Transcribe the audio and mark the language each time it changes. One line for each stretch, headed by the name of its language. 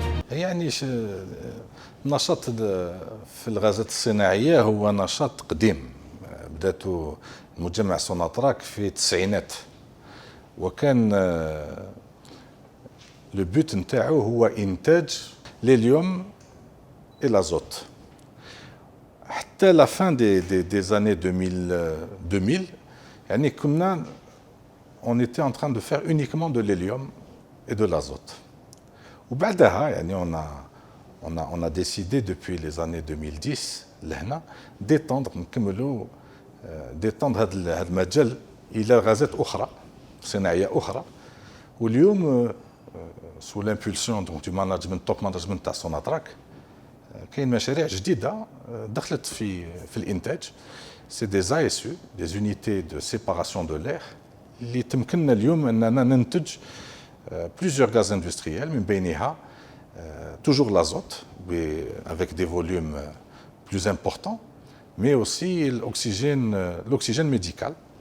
Arabic: يعني النشاط في الغازات الصناعية هو نشاط قديم, بدأته مجمع سوناتراك في التسعينات, وكان لو بوت نتاعو هو إنتاج ليليوم
French: et l'azote. حتى لا فان des années 2000
Arabic: يعني كنا
French: on était en train de faire uniquement de l'hélium et de l'azote.
Arabic: وبعدها يعني
French: on a décidé depuis les années 2010
Arabic: لهنا
French: d'étendre
Arabic: نكملوا d'étendre هذا المجال الى غازات اخرى صناعيه اخرى. واليوم
French: sous l'impulsion donc du management top management
Arabic: تاع سوناتراك كاين مشاريع جديده دخلت في الانتاج.
French: سي دي ASU, des unités de séparation de l'air,
Arabic: اللي تمكننا اليوم اننا ننتج
French: plusieurs gaz industriels,
Arabic: من بينها
French: toujours l'azote avec des volumes plus importants, mais aussi l'oxygène médical.